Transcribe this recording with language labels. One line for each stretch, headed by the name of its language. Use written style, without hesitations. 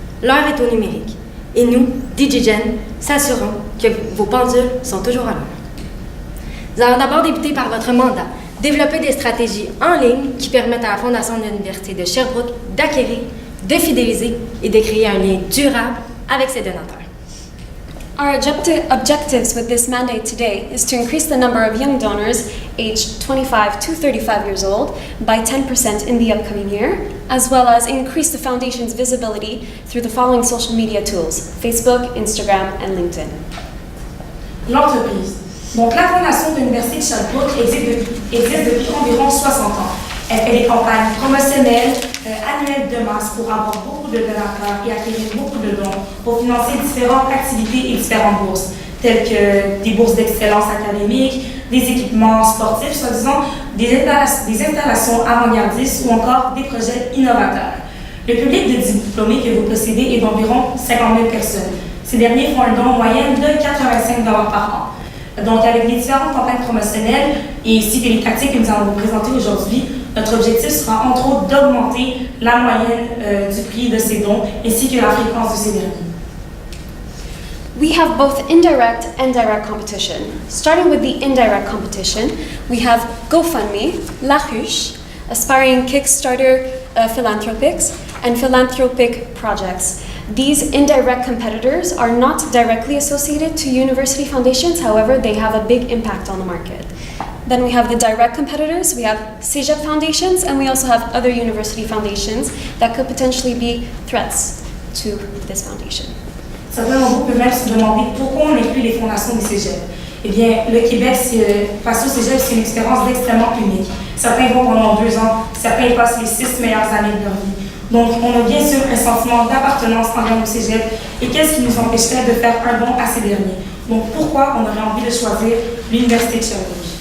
French: L'heure est au numérique et nous, DigiGen, s'assurons que vos pendules sont toujours à l'heure. Nous allons d'abord débuter par votre mandat, développer des stratégies en ligne qui permettent à la Fondation de l'Université de Sherbrooke d'acquérir, de fidéliser et de créer un lien durable avec ses donateurs.
English: Our objectives with this mandate today is to increase the number of young donors aged 25 to 35 years old by 10% in the upcoming year, as well as increase the foundation's visibility through the following social media tools: Facebook, Instagram, and LinkedIn.
French: L'entreprise. Donc, la Fondation de l'Université de Sherbrooke existe depuis environ 60 ans. Elle fait des campagnes promotionnelles annuelles de masse pour avoir beaucoup de donateurs et acquérir beaucoup de dons pour financer différentes activités et différentes bourses, telles que des bourses d'excellence académique, des équipements sportifs, soi-disant des installations avant-gardistes ou encore des projets innovateurs. Le public de diplômés que vous possédez est d'environ 50 000 personnes. Ces derniers font un don en moyenne de 85 $ par an. Donc, avec les différentes campagnes promotionnelles et ainsi que les tactiques que nous allons vous présenter aujourd'hui, notre objectif sera entre autres d'augmenter la moyenne du prix de ces dons ainsi que la fréquence de ces derniers.
English: We have both indirect and direct competition. Starting with the indirect competition, we have GoFundMe, La Ruche, aspiring Kickstarter philanthropics, and philanthropic projects. These indirect competitors are not directly associated to university foundations, however, they have a big impact on the market. Then we have the direct competitors, we have CEGEP foundations, and we also have other university foundations that could potentially be threats to this foundation.
French: Certains d'entre vous peuvent même se demander pourquoi on inclut les fondations des cégeps. Eh bien, le Québec, face au cégep, c'est une expérience extrêmement unique. Certains vont pendant 2 ans, certains passent les 6 meilleures années de leur vie. Donc, on a bien sûr un sentiment d'appartenance envers nos cégeps. Et qu'est-ce qui nous empêcherait de faire un don à ces derniers? Donc, pourquoi on aurait envie de choisir l'Université de Sherbrooke?